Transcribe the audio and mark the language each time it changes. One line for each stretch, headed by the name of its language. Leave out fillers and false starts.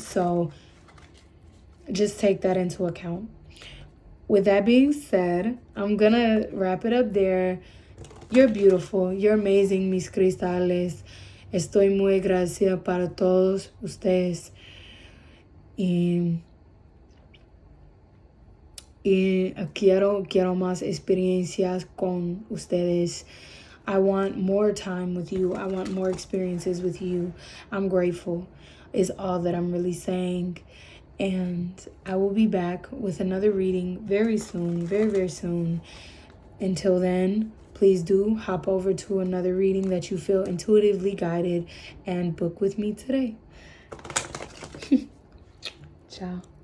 English: So just take that into account. With that being said, I'm going to wrap it up there. You're beautiful. You're amazing,
Spanish: mis cristales. Estoy muy agradecida para todos ustedes. Y quiero más experiencias con ustedes.
English: I want more time with you. I want more experiences with you. I'm grateful is all that I'm really saying. And I will be back with another reading very soon, very soon. Until then, please do hop over to another reading that you feel intuitively guided and book with me today. Ciao.